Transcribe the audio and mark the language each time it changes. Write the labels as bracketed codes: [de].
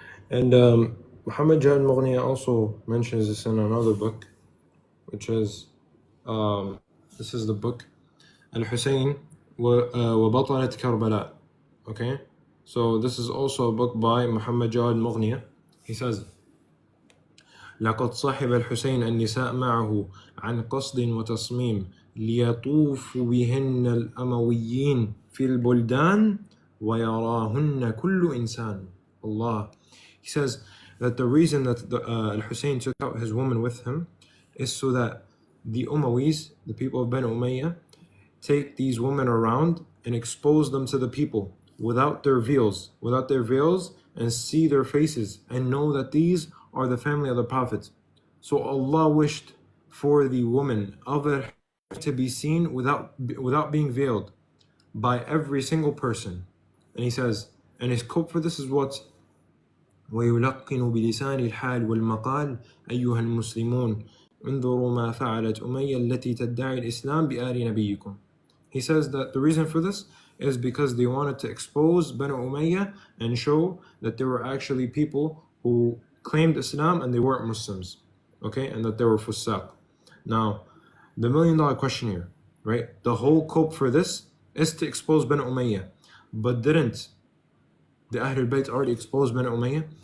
[en] And Muhammad Jawad Mughniya also mentions this in another book, which is this is the book Al-Husayn وبطلة كربلاء. Okay, so this is also a book by Muhammad Jawad Mughniya. He says, [ar] لقد صحب الحسين النساء معه عن قصد وتصميم ليطوف بهن الأمويين في البلدان ويراهن كل إنسان. [en] Allah. He says that the reason that Al-Hussein took out his woman with him is so that the Umayyas, the people of Banu Umayyah, take these women around and expose them to the people without their veils, and see their faces and know that these are the family of the Prophet. So Allah wished for the woman of her to be seen without being veiled by every single person. And he says, and his quote for this is what? [ar] ويلقن بلسان الحال والمقال أيها المسلمون انظروا ما فعلت أمية التي تدعي الإسلام بآل نبيكم. [en] He says that the reason for this is because they wanted to expose Banu Umayyah and show that there were actually people who claimed Islam and they weren't Muslims, okay, and that they were fusaq. Now, the $1 million question here, right? The whole cope for this is to expose Banu Umayyah, but didn't the Ahlul Bayt already exposed Banu Umayyah?